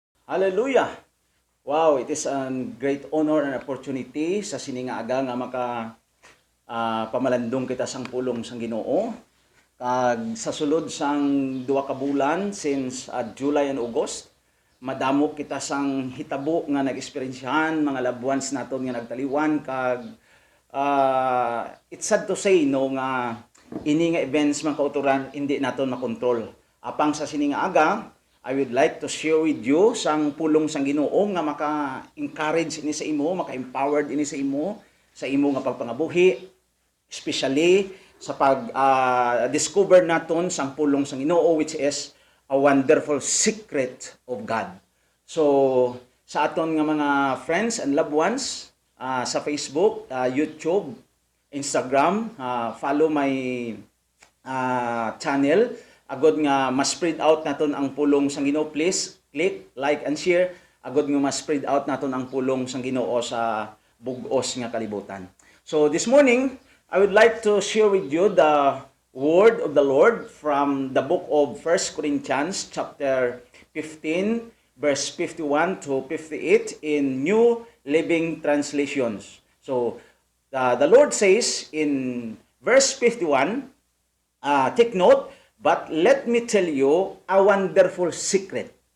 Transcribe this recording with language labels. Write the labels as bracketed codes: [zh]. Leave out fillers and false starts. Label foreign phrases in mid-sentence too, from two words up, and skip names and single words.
[en] Hallelujah! Wow, it is a great honor and opportunity [hil] sa sininga aga nga maka pamalandong kita sang pulong sang Ginoo. Kag sa sulod sang duha ka bulan [en] since July and August, [hil] madamo kita sang hitabo nga nag-eksperyensyahan mga [en] loved ones [hil] naton nga nagtaliwan kag [en] it's sad to say [hil] no nga ini nga events mga kauturan hindi naton makontrol. Apang sa sininga aga, [en] I would like to share with you [hil] sang pulong sang Ginoo nga maka-encourage ini sa imo, maka-empowered ini sa imo nga pagpangabuhi, especially sa pag-discover naton sang pulong sang Ginoo [en] which is a wonderful secret of God. [hil] So sa aton nga mga [en] friends and loved ones [hil] sa Facebook, YouTube, Instagram, [en] follow my channel. [hil] Agod nga ma-spread out naton ang pulong sang Ginoo, [en] please click, like and share. [hil] Agod nga ma-spread out naton ang pulong sang Ginoo sa bug-os nga kalibutan. [en] So this morning, I would like to share with you the word of the Lord from the book of 1 Corinthians chapter 15 verse 51 to 58 in New Living Translations. So the Lord says in verse 51, take note, but let me tell you a wonderful secret.